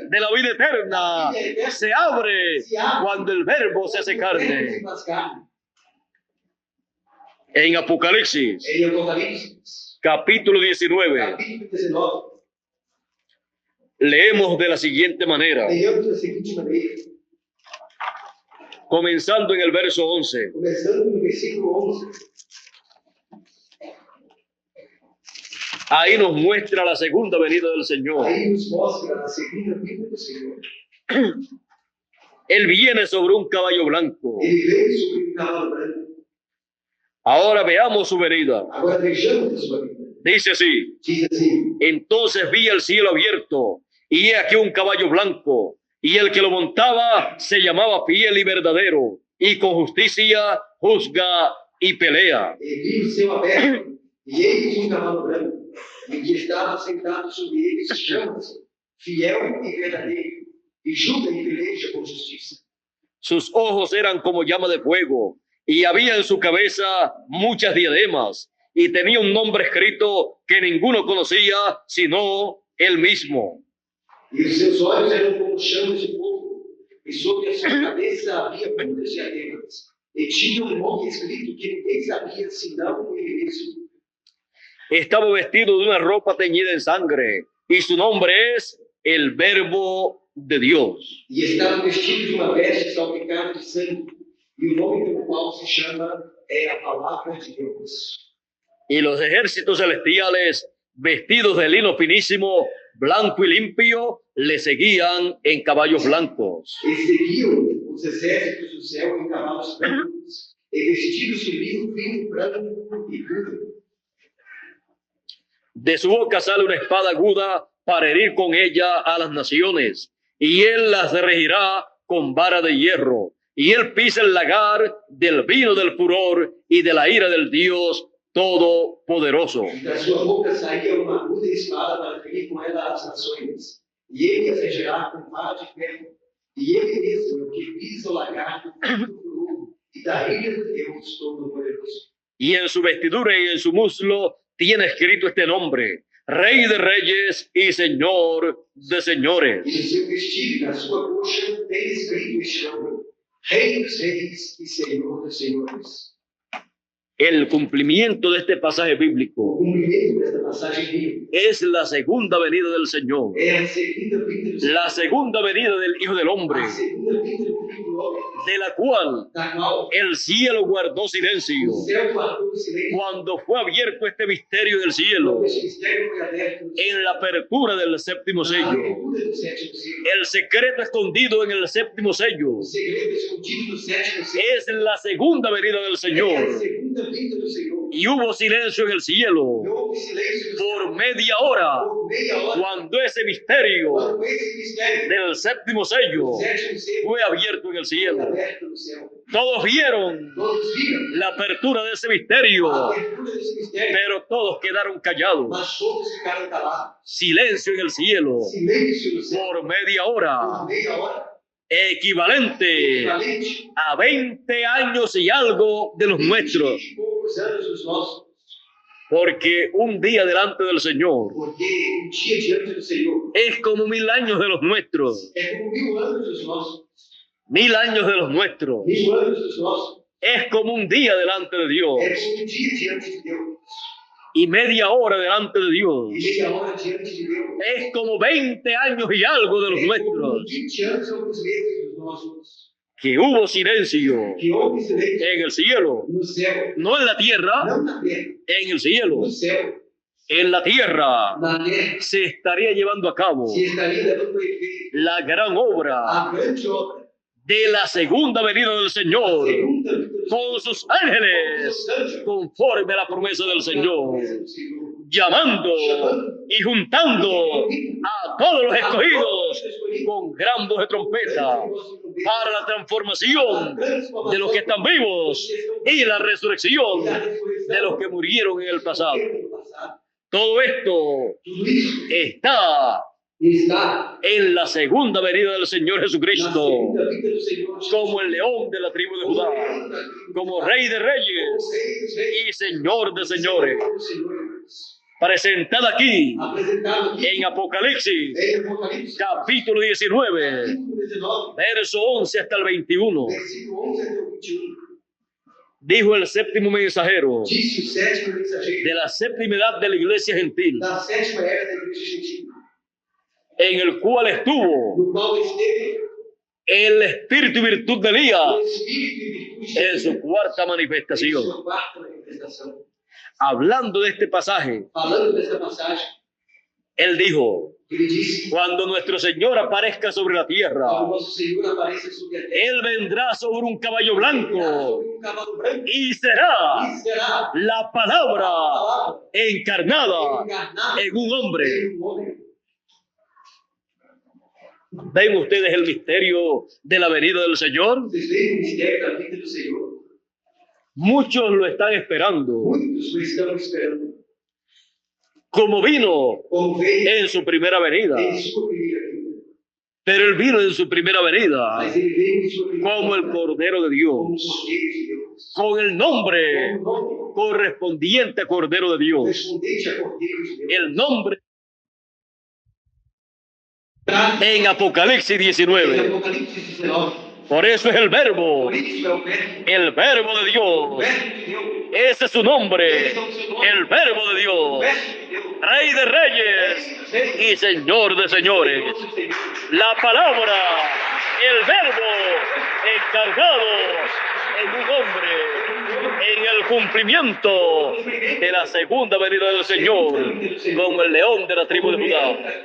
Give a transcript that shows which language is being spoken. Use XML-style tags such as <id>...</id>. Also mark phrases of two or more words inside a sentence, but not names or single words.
<es>De la vida eterna se abre cuando el Verbo se hace</es> <pt>O Verbo</pt> <es>carne.</es> <pt>se faz carne.</pt> <es>En Apocalipsis,</es> <pt>Em Apocalipse,</pt> <es>capítulo 19,</es> <pt>capítulo 19,</pt> <es>leemos de la siguiente manera,</es> <pt>leamos da seguinte maneira,</pt> <es>comenzando en el verso 11.</es> <pt>começando no versículo 11.</pt> <es>Ahí nos muestra la segunda venida del Señor.</es> <pt>Aí nos mostra a segunda vinda do Senhor.</pt> <es>Él viene sobre un caballo blanco.</es> <pt>Ele veio sobre um cavalo branco.</pt> <es>Ahora veamos su venida.</es> <pt>Agora vejamos a sua vida.</pt> <es>Dice así,</es> <pt>Diz assim,</pt> <es>entonces vi el cielo abierto y he aquí un caballo blanco y el que lo montaba se llamaba Fiel y Verdadero y con justicia juzga y pelea.</es> <pt>e vi o céu aberto, e eis um cavalo branco, e o que estava sentado sobre ele se chama-se Fiel e Verdadeiro, e julga e peleja com justiça.</pt> <es>Sus ojos eran como llama de fuego y había en su cabeza muchas diademas y tenía un nombre escrito que ninguno conocía sino él mismo.</es> <pt>E os seus olhos eram como chamas de fogo, e sobre a sua cabeça havia muitas diademas, e tinha um nome escrito que ninguém sabia senão ele mesmo.</pt> <es>Estaba vestido de una ropa teñida en sangre y su nombre es el Verbo de Dios.</es> <pt>E estava vestido de uma veste salpicada de sangue, e o nome pelo qual se chama é a Palavra de Deus.</pt> <es>Y los ejércitos celestiales, vestidos de lino finísimo, blanco y limpio, le seguían en caballos blancos.</es> <pt>E seguiam os exércitos do céu em cavalos brancos, e vestidos de linho fino, branco e puro.</pt> <es>De su boca sale una espada aguda para herir con ella a las naciones, y él las regirá con vara de hierro, y él pisa el lagar del vino del furor y de la ira del Dios Todopoderoso.</es> <pt>E da sua boca saía uma aguda espada para ferir com ela as nações, e ele as regerá com vara de ferro, e ele mesmo é o que pisa o lagar do furor e da ira de Deus Todo-Poderoso.</pt> <es>Y en su vestidura y en su muslo tiene escrito este nombre: Rey de Reyes y Señor de Señores.</es> <pt>E no seu vestido e na sua coxa tem escrito este nome: Rei dos Reis e Senhor dos Senhores.</pt> <es>El cumplimiento de este pasaje</es> <pt>O</pt> <es>bíblico</es> <pt>cumprimento desta passagem bíblica</pt> <es>es la segunda venida del Señor,</es> <pt>é a segunda vinda do Senhor,</pt> <es>la segunda venida del Hijo del Hombre,</es> <pt>a segunda vinda do Filho do Homem,</pt> <es>de la cual</es> <pt>da qual</pt> <es>el cielo guardó</es> <pt>o</pt> <es>silencio</es> <pt>céu guardou o silêncio</pt> <es>cuando fue abierto este misterio del cielo</es> <pt>quando este mistério foi aberto no céu,</pt> <es>en la apertura del séptimo</es> <pt>na</pt> <es>sello.</es> <pt>abertura do sétimo selo.</pt> <es>El secreto escondido en el séptimo sello</es> <pt>O segredo escondido no sétimo selo</pt> <es>es la segunda venida del</es> <pt>é a</pt> <es>Señor.</es> <pt>segunda vinda do Senhor.</pt> <es>Y hubo silencio en el cielo</es> <pt>E houve silêncio no céu</pt> <es>por media hora</es> <pt>por meia hora,</pt> <es>cuando ese misterio</es> <pt>quando esse mistério</pt> <es>del séptimo sello</es> <pt>do sétimo selo</pt> <es>fue abierto en el</es> <pt>foi</pt> <es>cielo.</es> <pt>aberto no céu.</pt> <es>Todos vieron</es> <pt>Todos viram</pt> <es>la apertura de ese</es> <pt>a</pt> <es>misterio,</es> <pt>abertura desse mistério,</pt> <es>pero todos quedaron callados.</es> <pt>mas todos ficaram calados.</pt> <es>Silencio en el cielo</es> <pt>Silêncio no céu</pt> <es>por media hora,</es> <pt>por meia hora,</pt> <es>equivalente</es> <pt>equivalente</pt> <es>a 20 años y algo de los nuestros,</es> <pt>20 e poucos anos dos nossos,</pt> <es>porque un día delante del Señor</es> <pt>porque um dia diante do Senhor</pt> <es>es como 1000 años de los nuestros,</es> <pt>é como 1000 anos dos nossos,</pt> <es>1000 años de los nuestros,</es> <pt>1000 anos dos nossos,</pt> <es>es como un día delante de Dios</es> <pt>é como um dia diante de Deus,</pt> <es>y media hora delante de Dios,</es> <pt>e meia hora diante de Deus,</pt> <es>es como 20 años y algo de los</es> <pt>é como</pt> <es>nuestros,</es> <pt>20 anos e alguns meses dos nossos,</pt> <es>que hubo silencio</es> <pt>que houve silêncio</pt> <es>en el cielo,</es> <pt>no céu,</pt> <es>no en la tierra,</es> <pt>não na terra,</pt> <es>en el cielo.</es> <pt>no céu,</pt> <es>En la tierra</es> <pt>na terra,</pt> <es>se estaría llevando a cabo</es> <pt>se estaria levando a efeito</pt> <es>la gran obra</es> <pt>a grande obra,</pt> <es>de la segunda venida del Señor</es> <pt>segunda vinda do</pt> <es>con sus ángeles,</es> <pt>Senhor,</pt> <es>conforme a la promesa del Señor,</es> <pt>do Senhor,</pt> <es>llamando y juntando a todos los escogidos con gran voz de trompeta para la transformación de los que están vivos y la resurrección de los que murieron en el pasado. Todo esto</es> <pt>Tudo isso</pt> <es>está</es> <pt>está</pt> <es>en la segunda venida del Señor</es> <pt>na</pt> <es>Jesucristo,</es> <pt>segunda vinda do Senhor,</pt> <es>como el león de la tribu de Judá, como rey de reyes y señor de señores, presentado aquí</es> <pt>apresentado aqui</pt> <es>en Apocalipsis,</es> <pt>em Apocalipse,</pt> <es>capítulo 19,</es> <pt>capítulo 19,</pt> <es>verso 11 hasta el 21.</es> <pt>versículo 11 até o 21.</pt> <es>Dijo el séptimo mensajero</es> <pt>Disse o sétimo mensageiro</pt> <es>de la séptima edad de la iglesia gentil,</es> <pt>da sétima era da igreja gentil,</pt> <es>en el cual estuvo</es> <pt>no qual esteve</pt> <es>el espíritu y virtud de</es> <pt>o</pt> <es>Elías</es> <pt>Espírito e virtude</pt> <es>en su cuarta</es> <pt>em</pt> <es>manifestación.</es> <pt>sua quarta manifestação.</pt> <es>Hablando de este pasaje,</es> <pt>Falando desta passagem,</pt> <es>él dijo,</es> <pt>ele disse:</pt> <es>cuando nuestro Señor aparezca sobre la tierra,</es> <pt>quando nosso Senhor apareça sobre a terra,</pt> <es>Él vendrá sobre un caballo</es> <pt>virá</pt> <es>blanco</es> <pt>sobre um cavalo branco</pt> <es>y será</es> <pt>e será</pt> <es>la palabra</es> <pt>a palavra</pt> <es>encarnada</es> <pt>encarnada</pt> <es>en un hombre.</es> <pt>em um homem.</pt> <es>¿Ven ustedes el misterio de la venida del Señor?</es> <pt>Vocês veem o mistério da vinda do Senhor?</pt> <es>Muchos lo están esperando,</es> <pt>Muitos o estão esperando.</pt> <es>como vino</es> <pt>Como veio</pt> <es>en su primera venida.</es> <pt>em sua primeira vinda.</pt> <es>Pero Él vino en su primera venida</es> <pt>Mas ele veio em sua primeira</pt> <es>como el</es> <pt>vinda</pt> <es>Cordero de</es> <pt>como</pt> <es>Dios,</es> <pt>Cordeiro de Deus.</pt> <es>con el nombre</es> <pt>Com o nome</pt> <es>correspondiente a Cordero de Dios.</es> <pt>correspondente a Cordeiro de Deus.</pt> <es>El nombre</es> <pt>Em</pt> <es>en Apocalipsis 19.</es> <pt>Apocalipse 19.</pt> <es>Por eso es el verbo,</es> <pt>Por isso é o</pt> <es>el verbo de</es> <pt>verbo</pt> <es>Dios.</es> <pt>de Deus.</pt> <es>Ese es su nombre,</es> <pt>Esse é o seu nome.</pt> <es>el verbo de</es> <pt>O</pt> <es>Dios,</es> <pt>verbo de Deus.</pt> <es>Rey de reyes y Señor de señores.</es> <pt>Nosso Senhor.</pt> <es>La palabra, el verbo encargado en un hombre, en el cumplimiento de la segunda venida del Señor, como el león de la tribu de Judá.</es>